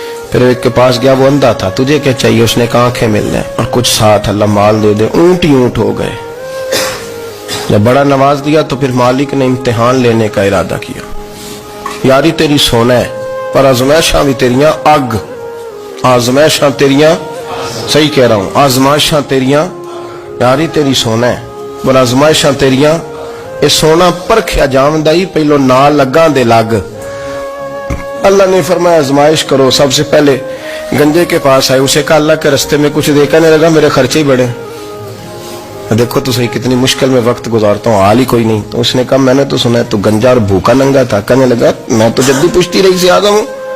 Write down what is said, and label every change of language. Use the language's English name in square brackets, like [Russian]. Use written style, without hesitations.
[Urdu] پھر ایک کے پاس گیا، وہ اندھا تھا، تجھے کیا چاہیے؟ اس نے کہا آنکھیں مل جائیں اور کچھ ساتھ اللہ مال دے دے. اونٹ ہی اونٹ ہو گئے. جب بڑا نواز دیا تو پھر مالک نے امتحان لینے کا ارادہ کیا. [Punjabi] یاری تیری سونا ہے پر آزمائشاں بھی تیریاں اگ. آزمائشاں تیریاں، [Urdu] صحیح کہہ رہا ہوں، [Punjabi] آزمائشاں تیریاں. یاری تیری سونا ہے پر آزمائشاں تیریاں. اے سونا پرکھیا جامدائی پہلو نہ لگاں دے لگ. [Urdu] اللہ نے فرمایا آزمائش کرو. سب سے پہلے گنجے کے پاس آئے، اسے کہا اللہ کے رستے میں کچھ دے. کہنے لگا میرے خرچے ہی بڑے. دیکھو تو صحیح کتنی مشکل میں وقت گزارتا ہوں، حال ہی کوئی نہیں. تو اس نے کہا میں نے تو سنا ہے تو گنجا اور بھوکا ننگا تھا. کہنے لگا میں تو جب بھی پوچھتی رہی سے آدم ہوں.